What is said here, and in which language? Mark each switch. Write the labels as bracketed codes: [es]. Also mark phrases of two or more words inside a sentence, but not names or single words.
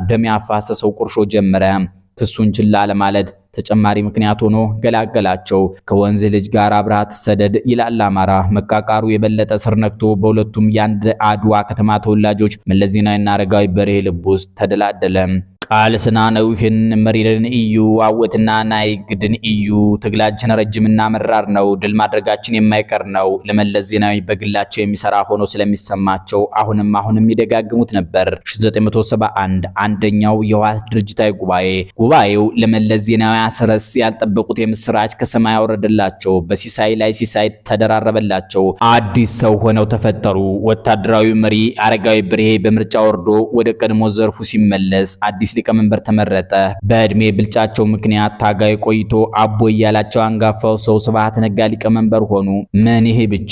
[am] ደም ያፋሰሰው ቁርሾ ጀመረ። ክሱን ችላ ለማለት ተጨማሪ ምክንያት ሆኖ ገላገላቸው። ከወንዝ ልጅ ጋር አብራት ሰደድ ይላል አማራ። መቃቃሩ የበለጠ ስር ነክቶ በሁለቱም የአንድ አድዋ ከተማ ተወላጆች መለስ ዜናዊና አረጋዊ በርሄ ልብ ውስጥ ተደላደለ። [ti] ቃል ስናነውህን መሪርን እዩ አወትና ናይ ግድን እዩ [am] ትግላችን ረጅምና መራር ነው። ድል ማድረጋችን የማይቀር ነው። ለመለስ ዜናዊ በግላቸው የሚሰራ ሆኖ ስለሚሰማቸው አሁንም ይደጋግሙት ነበር። 1971 አንደኛው የህወሓት ድርጅታዊ ጉባኤው ለመለስ ዜናዊ አስረስ ያልጠበቁት የምስራች ከሰማይ አወረደላቸው። በሲሳይ ላይ ሲሳይ ተደራረበላቸው። አዲስ ሰው ሆነው ተፈጠሩ። ወታደራዊ መሪ አረጋዊ በርሄ በምርጫ ወርዶ ወደ ቀድሞ ዘርፉ ሲመለስ አዲስ ሊቀመንበር ተመረጠ። በእድሜ ብልጫቸው ምክንያት ታጋይ ቆይቶ አቦ ያላቸው አንጋፋው ሰው ስብሃት ነጋ ሊቀመንበር ሆኑ። ምን ይሄ ብቻ!